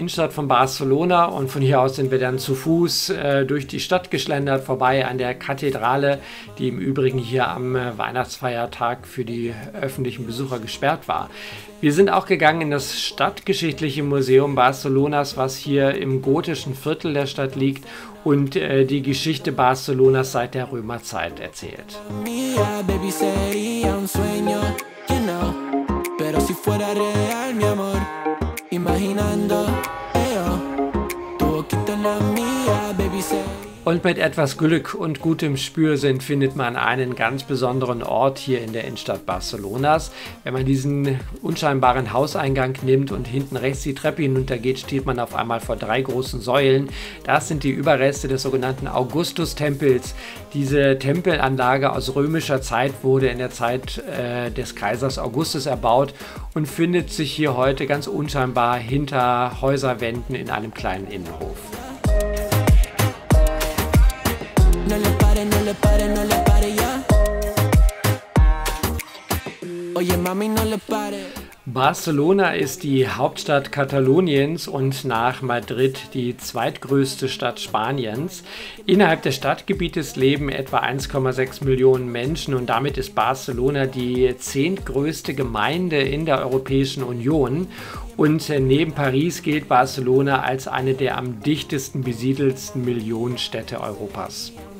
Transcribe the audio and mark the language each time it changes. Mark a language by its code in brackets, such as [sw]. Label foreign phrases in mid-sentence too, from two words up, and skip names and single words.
[de] Innenstadt von Barcelona und von hier aus sind wir dann zu Fuß durch die Stadt geschlendert, vorbei an der Kathedrale, die im Übrigen hier am Weihnachtsfeiertag für die öffentlichen Besucher gesperrt war. Wir sind auch gegangen in das Stadtgeschichtliche Museum Barcelonas, was hier im gotischen Viertel der Stadt liegt und die Geschichte Barcelonas seit der Römerzeit erzählt. [es] Pero si fuera real, mi amor, imaginando, tu boquita en la mía, [en] baby, say. [de] Und mit etwas Glück und gutem Spürsinn findet man einen ganz besonderen Ort hier in der Innenstadt Barcelonas. Wenn man diesen unscheinbaren Hauseingang nimmt und hinten rechts die Treppe hinuntergeht, steht man auf einmal vor 3 großen Säulen. Das sind die Überreste des sogenannten Augustus-Tempels. Diese Tempelanlage aus römischer Zeit wurde in der Zeit des Kaisers Augustus erbaut und findet sich hier heute ganz unscheinbar hinter Häuserwänden in einem kleinen Innenhof. [es] No le pare, no le pare, no le pare ya. Oye, mami, no le pare. [de] Barcelona ist die Hauptstadt Kataloniens und nach Madrid die zweitgrößte Stadt Spaniens. Innerhalb des Stadtgebietes leben etwa 1,6 Millionen Menschen und damit ist Barcelona die 10. größte Gemeinde in der Europäischen Union. Und neben Paris gilt Barcelona als eine der am dichtesten besiedelsten Millionenstädte Europas.